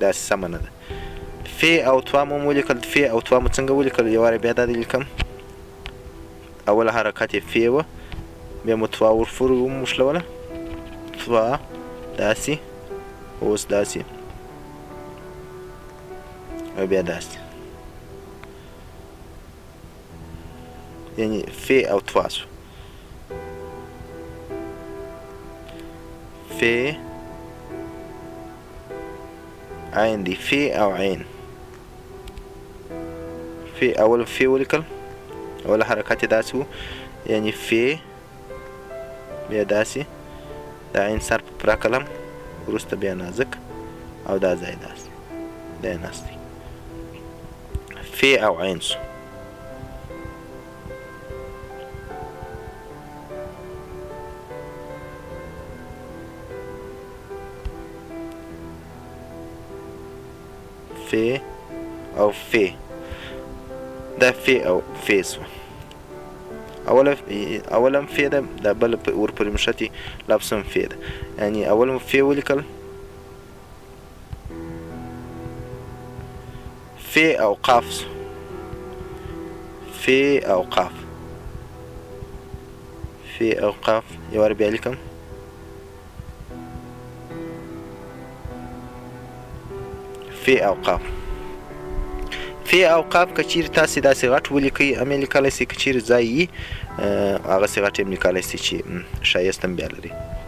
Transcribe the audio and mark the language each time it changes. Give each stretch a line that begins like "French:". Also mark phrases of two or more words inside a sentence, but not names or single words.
Pashto: داسې سمه نه ده. ف او توا مو ولیکل. ف او توا مو څنګه ولیکل؟ یو وارې بیا دا دې لیکم. اوله حرکت یې ف وه، بیا مو توا ورپورې وموښلوله. توا داسې، اوس داسې او بیا داسې. یعنی ف او توا سو. ف عین دی. ف او عین. ف اول ف ولیکل، اول حرکت داسې و یعنی ف بیا داسې، دا عین سر په پوره قلم وروسته بیا نازک او دا ځای داسې، دا یې ناست دی. ف او عین سو. ف او ف. دا ف او ف سو. اوله ف ده، دا بل ورپورې مښتې لفظ هم ف ده. یعنې اول مو ف ولیکل. ف او قاف سو. ف او قاف. ف او قاف یو وار بیا لیکم. ف او قاف. ف او قاف که چیرې تاسې داسې غټ ولیکئ هم یې لیکلی سئ، که چیرې ځای وي هغسې غټ هم لیکلی سئ چې ښایست هم بیا لري.